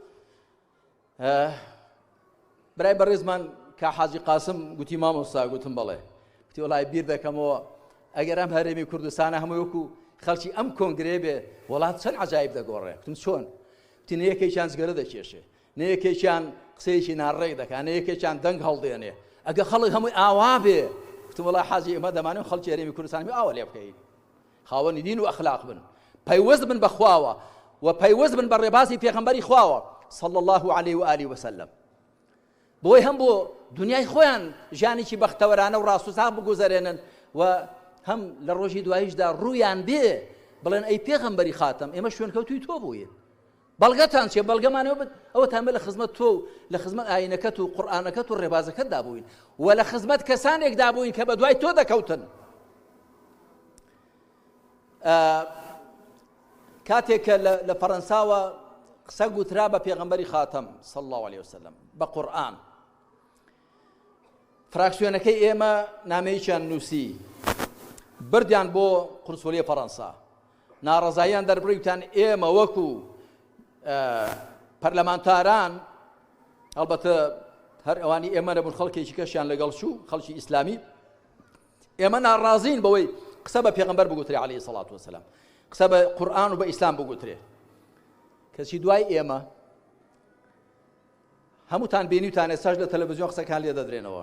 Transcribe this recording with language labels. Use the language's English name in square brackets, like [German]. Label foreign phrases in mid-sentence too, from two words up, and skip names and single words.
[Central Kurdish] برای بەڕێزمان کە حاجی قاسم گوتی مامۆستا گوتم بەڵێ گوتی وەڵای بیر دەکەمەوە ئەگەر ئەم هەرێمی کوردستانە هەمووی وەکو خەڵکی ئەم کۆنگرێ بێ وڵات چەند عەجایب دەگۆڕێ گوتم چۆن تینە یەکێکیان زگەرە دەکێشێ نە یەکێکیان قسەیەکی ناڕێک دەکات نە یەکێکیان دەنگ هەڵدێنێ ئەگە خەڵک هەمووی ئاوا بێ وتم وڵای حاجی ئێمە دەمانێت خەڵکی هەرێمی کوردستان ئاوا لێ بکەین خاوەنی دین و ئەخلاق بن پەیوەست بن بە خواوە و پەیوەست بن بە ڕێباسی پێغەمبەری خواوە [Arabic] صلى الله عليه وآله وسلم [Central Kurdish] بۆی هەم بۆ دنیای خۆیان ژیانێکی بەختەوەرانە و ڕاستوچاک بگوزارێنن و هەم لە ڕۆژی دواییشدا ڕوویان بێ بڵێن ئەی پێغەمبەری خاتم ئێمە شوێنکەوتوی تۆ بووین بەڵگەتان چێ بەڵگەمانەوە بێت ئەوەتان بێ لە خزمەت تۆ و لە خزمەت ئاینەکەت و قورئانەکەت و ڕێبازەکەتدا بووین و لە خزمەت کەسانێکدا بووین کە بە دوای تۆ دەکەوتن کاتێک کە لە فەڕەنساوە قسە گوترا بە پێغەمبەری خاتم [Arabic] صلى الله عليه وسلم [Central Kurdish] بە قورئان فراکسیۆنەکەی ئێمە نامەیەکیان نووسی بردیان بۆ قونسولیە فەڕەنسا ناڕەزاییان دەربڕیوتان ئێمە وەکو پەرلەمانتاران ئەلبەتە هەر ئەوانی ئێمە نەبوون خەڵکێکی کەشیان لەگەڵ شوو خەڵکی ئیسلامی ئێمە ناڕازین بەوەی قسە بە پێغەمبەر بگوترێ [Arabic] عەلەیهی سەڵات وەسەلام [Central Kurdish] قسە بە قورئان و بە ئیسلام بگوترێ کەچی دوای ئێمە هەمووتان بینیوتان ئێستاش لە تەلەڤیزیۆن قسەکان لێ دەدرێنەوە